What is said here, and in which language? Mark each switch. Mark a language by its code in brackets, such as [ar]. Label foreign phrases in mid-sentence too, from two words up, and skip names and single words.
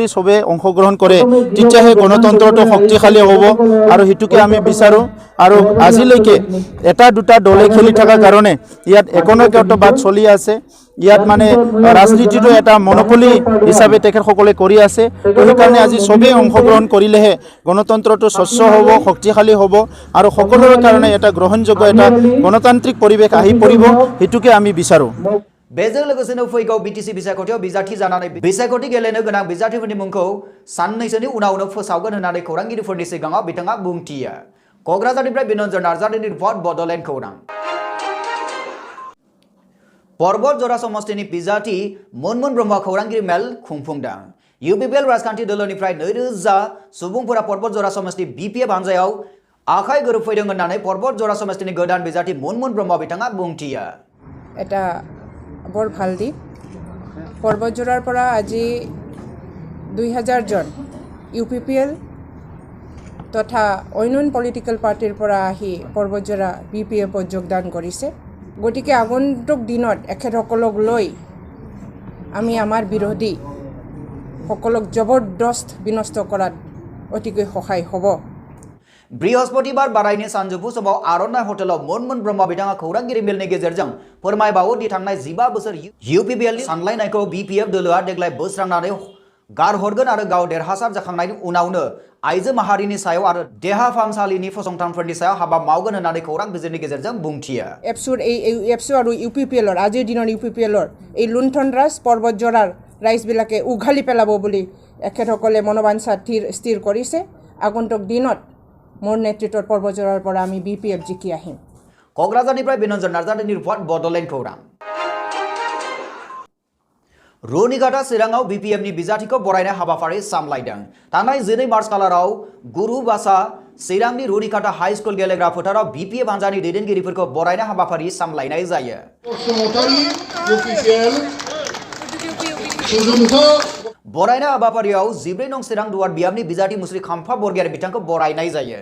[as] সবে অংশগ্ৰহণ কৰে তেতিয়াহে গণতন্ত্ৰটো শক্তিশালী হ'ব আৰু হিতুকে আমি বিচাৰো আৰু আজিলৈকে এটা দুটা দলে খেলি থকা কাৰণে ইয়াত একনায়কত্ববাদ চলি আছে ইয়াত মানে ৰাজনীতিটো এটা মনোপলি হিচাপে তেখেতসকলে কৰি আছে তো সেইকাৰণে আজি সবে অংশগ্ৰহণ কৰিলেহে গণতন্ত্ৰটো স্বচ্ছ হ'ব শক্তিশালী হ'ব আৰু সকলোৰে কাৰণে এটা গ্ৰহণযোগ্য এটা গণতান্ত্ৰিক পৰিৱেশ আহি পৰিব হিতুকে আমি বিচাৰো [brx] बेजों लोगोसेनो फैगौ BTC बिसायख'थियाव बिजाथि जानानै बिसायख'थि गेलेनो गोनां बिजाथिफोरनि मुंखौ साननैसोनि उनावनो फोसावगोन होननानै खौरांगिरिफोरनि सिगाङाव बिथाङा बुंथियो क'क्राझारनिफ्राय बिन'न्जन नार्जारिनि रिपर्ट बड'लेण्ड खौरां पर्बत जरा समष्टिनि बिजाथि मुन ब्रह्म खौरांगिरि मेल खुंफुंदों UPPL राजखान्थि दोलोनिफ्राय 2000 सुबुंफोरा पर्बत जरा समष्टि BPF हानजायाव आखाइ गोरोबफैदों होननानै पर्बत जरा समष्टिनि गोदान बिजाथि मुन ब्रह्म बिथाङा बुंथियो [as] এটা বৰ ভাল দিন পৰ্বতজোৰাৰ পৰা আজি 2000 জন UPPL তথা অন্য পলিটিকেল পাৰ্টিৰ পৰা আহি পৰ্বতজোৰা BPFত যোগদান কৰিছে গতিকে আগন্তুক দিনত এখেতসকলক লৈ আমি আমাৰ বিৰোধী সকলক জবৰদস্ত বিনষ্ট কৰাত অতিকৈ সহায় হ'ব [brx] बृहस्पतिबार बारायनि सानजौफु समाव आर'नाइ हटेलाव मुन ब्रह्म बिथाङा खौरांगिरि मेलनि गेजेरजों फोरमायबावो दि थांनाय 15 बोसोर UPPLनि सानलायनायखौ BPF दोलोआ देग्लाय बोस्रांनानै गारहरगोन आरो गाव देरहासार जाखांनायनि उनावनो आइजो माहारिनि सायाव आरो देहा फाहामसालिनि फसंथानफोरनि सायाव हाबा मावगोन होननानै खौरां बिजिरनि गेजेरजों बुंथियो एपसु आरो [as] UPPLৰ আজিৰ দিনৰ UPPLৰ এই লুণ্ঠন ৰাজ পৰ্বতজোৰাৰ ৰাইজবিলাকে উঘালি পেলাব বুলি এখেতসকলে মনোবাঞ্ছা স্থিৰ কৰিছে আগন্তুক দিনত মোৰ নেতৃত্বৰ পৰ্বতজোৰাৰ পৰা আমি BPF জিকি আহিম [brx] क'क्राझारनिफ्राय बिन'न्जन नार्जारिनि रिपर्ट बड'लेण्ड खौरां रुनिघाटा चिराङाव BPFनि बिजाथिखौ बरायनाय हाबाफारि सामलायदों थांनाय 12 मार्च खालाराव गुरुबासा चिरांनि रुनिघाटा हाई स्कुल गेलेग्रा फोथाराव BPF हानजानि दैदेनगिरिफोरखौ बरायनाय हाबाफारि सामलायनाय जायो बरायनाय हाबाफारियाव 14 नं चिरां दुवार बियाबनि बिजाथि मुस्रि खाम्फा बरगयारि बिथांखौ बरायनाय जायो।